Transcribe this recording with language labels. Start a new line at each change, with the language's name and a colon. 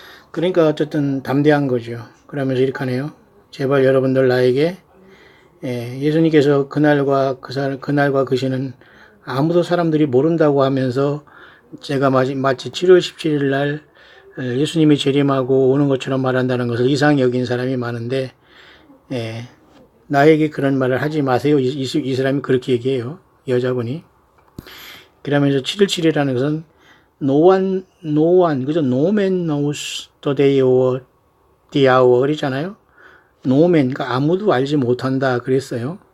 Korean: 그러니까 어쨌든 담대한 거죠. 그러면서 이렇게 하네요. 제발 여러분들 나에게 예수님께서 그날과 그 시는 아무도 사람들이 모른다고 하면서 제가 마치 7월 17일 날 예수님이 재림하고 오는 것처럼 말한다는 것을 이상히 여긴 사람이 많은데 나에게 그런 말을 하지 마세요. 이 사람이 그렇게 얘기해요. 여자분이. 그러면서 717이라는 것은
English: no one,
Korean: 그죠?
English: No man knows the day or the hour
Korean: 그러잖아요.
English: No man,
Korean: 그러니까 아무도 알지 못한다 그랬어요.